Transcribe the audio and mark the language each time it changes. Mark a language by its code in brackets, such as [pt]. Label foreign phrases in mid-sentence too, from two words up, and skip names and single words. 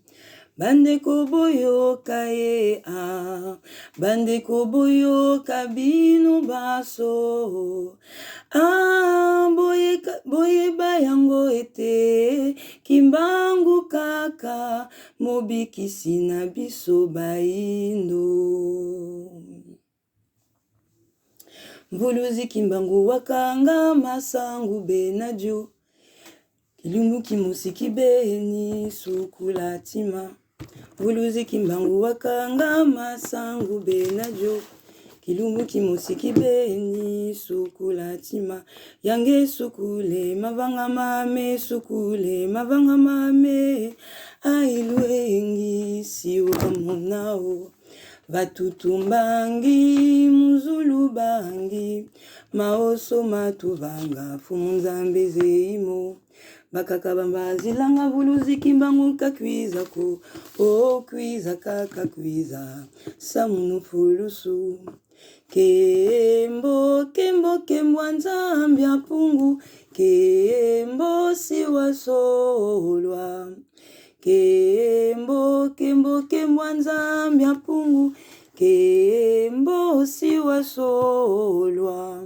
[ln] Bandeko boyoka ye bandeko boyoka bino baso. Boye bayango ete kimbangu kaka mobikisi na biso baindo. [kg] Mbuluzi kimbangu wakanga masangu benadio. Kilumbu kimusiki beni sukula tima. Mbuluzi kimbangu wakanga masangu benadio. Kilumbu kimusiki beni sukula tima. Yange sukule mavanga mame sukule mavanga mame. Ailuengi siwa monao. Vatutumbangi muzulu bangi. Maoso matubanga fumunzambe zeimo. Bakakabamba zilanga vuluzi kimbangu kakwiza ko. O kwiza kaka kwiza. Samunu fulusu. Kembo kembo kembo nzambi apungu. Kembo siwa solwa. Kembo kembo kembo nzambi apungu. Kembo siwa solwa.